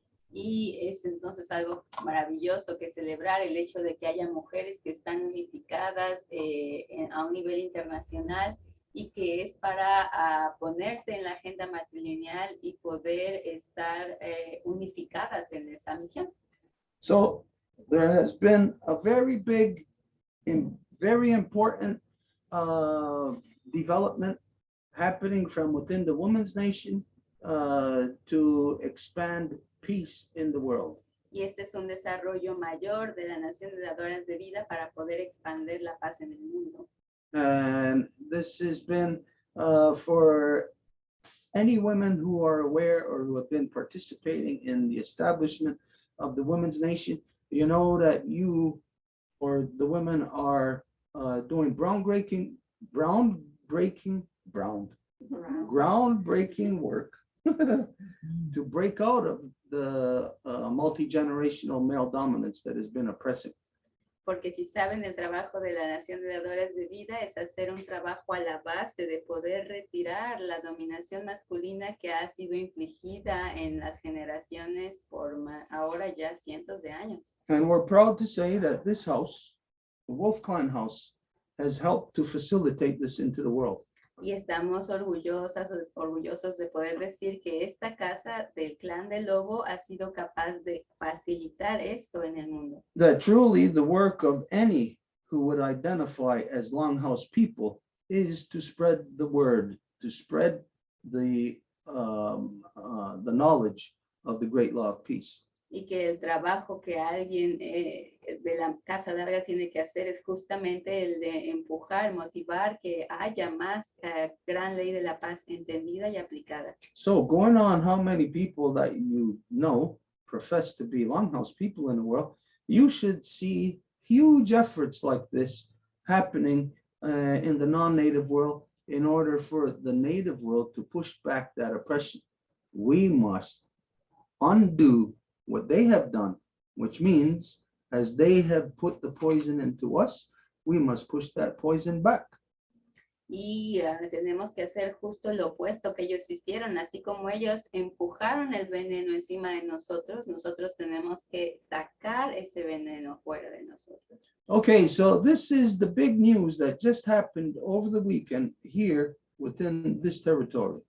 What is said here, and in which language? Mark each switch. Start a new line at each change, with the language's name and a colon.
Spanish: Y es entonces algo maravilloso que celebrar el hecho de que haya mujeres que están unificadas a un nivel internacional y que es para ponerse en la agenda matrilineal y poder estar unificadas en esa misión.
English: So there has been a very big and very important development happening from within the women's nation to expand peace in the world.
Spanish: Y este es un desarrollo mayor de la Nación de Dadoras de Vida para poder expandir la paz en el mundo.
English: And this has been for any women who are aware or who have been participating in the establishment of the women's nation. You know that you or the women are doing groundbreaking work to break out of the multi-generational male dominance that has been oppressive.
Spanish: Porque si saben, el trabajo de la Nación de Dadoras de Vida es hacer un trabajo a la base de poder retirar la dominación masculina que ha sido infligida en las generaciones por ahora ya cientos de años.
English: And we're proud to say that this house, the Wolf Clan House, has helped to facilitate this into the world.
Spanish: Y estamos orgullosos de poder decir que esta casa del clan del lobo ha sido capaz de facilitar eso en el mundo.
English: That truly the work of any who would identify as Longhouse people is to spread the word, to spread the knowledge of the great law of peace.
Spanish: Y que el trabajo que alguien de la Casa Larga tiene que hacer es justamente el de empujar, motivar que haya más gran ley de la paz entendida y aplicada.
English: So going on how many people that you know profess to be Longhouse people in the world, you should see huge efforts like this happening in the non-native world in order for the native world to push back that oppression. We must undo what they have done, which means as they have put the poison into us, we must push that poison back.
Spanish: Y tenemos que hacer justo lo opuesto que ellos hicieron, así como ellos empujaron el veneno encima de nosotros, nosotros tenemos que sacar ese veneno fuera de nosotros.
English: Okay, so this is the big news that just happened over the weekend here within this territory.